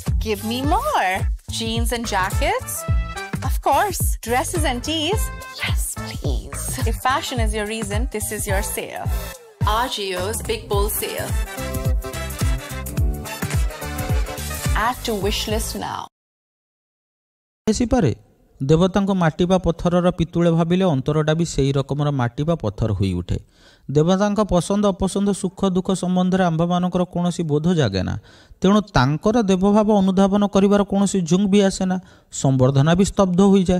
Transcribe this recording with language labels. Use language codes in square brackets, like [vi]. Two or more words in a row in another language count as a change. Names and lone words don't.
[en] Give me more. Jeans and jackets? Of course. Dresses and tees? Yes, please. If fashion is your reason, this is your sale. Agio's Big Bull Sale. Add to wish list now. ऐसी पारे [or] ଦେବତାଙ୍କୁ ମାଟି ବା ପଥରର ପିତୁଳେ ଭାବିଲେ ଅନ୍ତରଟା ବି ସେହି ରକମର ମାଟି ବା ପଥର ହୋଇ ଉଠେ। ଦେବତାଙ୍କ ପସନ୍ଦ ଅପସନ୍ଦ ସୁଖ ଦୁଃଖ ସମ୍ବନ୍ଧରେ ଆମ୍ଭମାନଙ୍କର କୌଣସି ବୋଧ ଜାଗେ ନା। ତେଣୁ ତାଙ୍କର ଦେବଭାବ ଅନୁଧାବନ କରିବାର କୌଣସି ଝୁଙ୍କ୍ ବି ଆସେ ନା। ସମ୍ବର୍ଦ୍ଧନା ବି ସ୍ତବ୍ଧ ହୋଇଯାଏ।